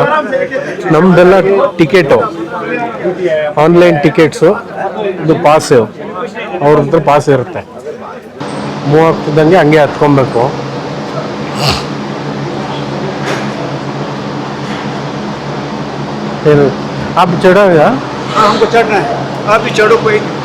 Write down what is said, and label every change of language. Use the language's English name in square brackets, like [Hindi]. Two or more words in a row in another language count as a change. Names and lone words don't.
[Kannada] ನಮ್ದೆಲ್ಲ ಟಿಕೆಟು, [English] online tickets, [Kannada] ಇದು ಪಾಸು ಅವ್ರ ಹತ್ರ ಪಾಸ್ ಇರುತ್ತೆ. ಮೂವ್ ಆಗ್ತಿದ್ದಂಗೆ ಹಂಗೆ ಹತ್ಕೊಬೇಕು. ಏನು [Hindi] आप चढ़ोगे? हाँ हमको चढ़ना है, आप भी चढ़ो कोई.